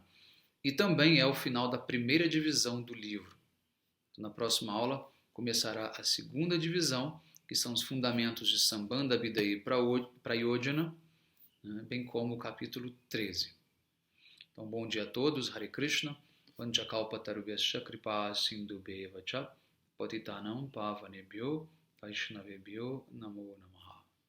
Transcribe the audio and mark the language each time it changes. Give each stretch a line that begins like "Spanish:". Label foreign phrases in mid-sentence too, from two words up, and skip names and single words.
Portuguese: E também é o final da primeira divisão do livro. Na próxima aula começará a segunda divisão, que são os fundamentos de Sambandha, Abhideya e Prayojana, né, bem como o capítulo 13. Então, bom dia a todos,
Sanskrit: Hare Krishna, Vanchakalpatarubhyascha kripa sindhubheva cha patitanam pavanebhyo vaishnavebhyo namo namaha.